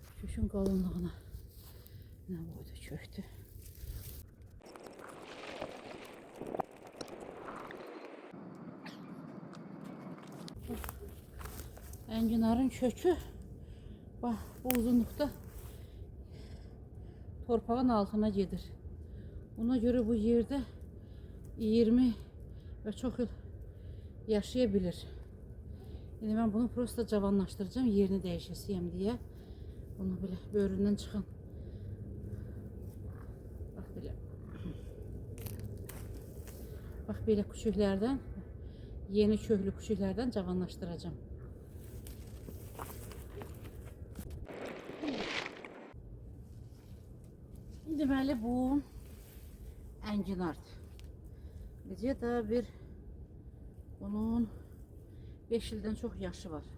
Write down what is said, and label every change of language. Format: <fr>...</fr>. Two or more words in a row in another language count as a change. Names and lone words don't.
<az>kökün qalınlığına nə boyda kökdür. Enginarın kökü bax, bu uzunluqda torpağın altına gedir.</az> <tr>Ona göre bu yerde 20 ve çok yıl yaşayabilir. Yani ben bunu prosta cavanlaştıracağım, yerini değişesiyim diye. Bunu böyle böğründen çıxan. Bak böyle. Bak böyle küçüklerden, yeni köklü küçüklerden cavanlaştıracağım.</tr> <az>Deməli bu enginardır. Necə də bir bunun 5 ildən çox yaşı var.</az>